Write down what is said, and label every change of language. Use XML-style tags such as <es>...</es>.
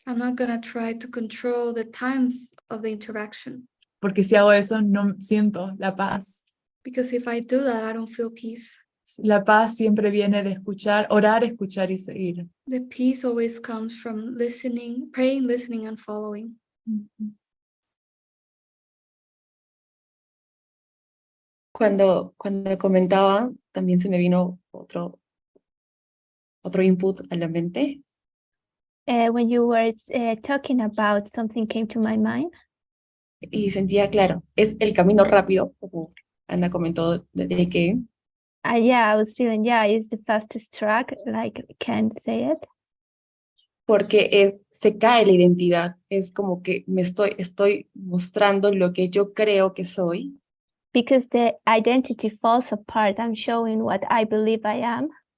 <en>I'm not going to try to control the times of the interaction.</en> <es>Porque si hago eso, no siento la paz.</es> <en>Because if I do that, I don't feel peace.</en> <es>La paz siempre viene de escuchar, orar, escuchar y seguir.</es> <en>The peace always comes from listening, praying, listening, and following.</en> <es>Cuando comentaba, también se me vino otro input a la mente.</es> <en>When you were talking about, something came to my mind.</en> <es>Y sentía, claro, es el camino rápido, como Ana comentó, de que</es> <en>Yeah, I was feeling, yeah, it's the fastest track, like, can't say it.</en> <es>porque se cae la identidad, es como que me estoy mostrando lo que yo creo que soy.</es> <en>Because the identity falls apart, I'm showing what I believe I am.</en>